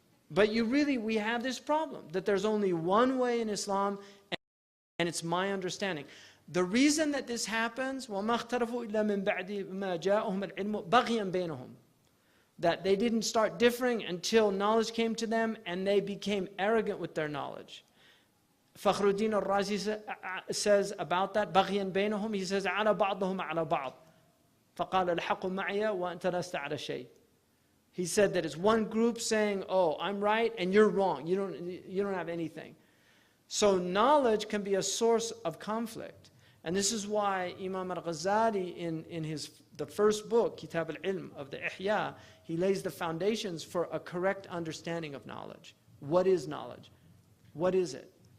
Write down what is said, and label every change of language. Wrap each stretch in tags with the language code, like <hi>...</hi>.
<en>But we have this problem, that there's only one way in Islam, and it's my understanding. The reason that this happens,</en> <ar>وَمَا اخْتَرَفُوا إِلَّا مِن بَعْدِ مَا جَاءَهُمُ الْعِلْمُ بَغْيًا بَيْنَهُم,</ar> <en>that they didn't start differing until knowledge came to them, and they became arrogant with their knowledge. Fakhruddin al-Razi says about that,</en> <ar>بَغْيًا بَيْنَهُم,</ar> <en>he says,</en> <ar>عَلَى بَعْضُهُمْ عَلَى بَعْضٍ فَقَالَ الْحَقُّ مَعِيَ وَأَنْتَ لَسْتَ عَلَى شَيْءٍ.</ar> <en>He said that it's one group saying, oh, I'm right and you're wrong. You don't have anything. So knowledge can be a source of conflict. And this is why Imam al-Ghazali in the first book, Kitab al-Ilm of the Ihya, he lays the foundations for a correct understanding of knowledge. What is knowledge? What is it?</en>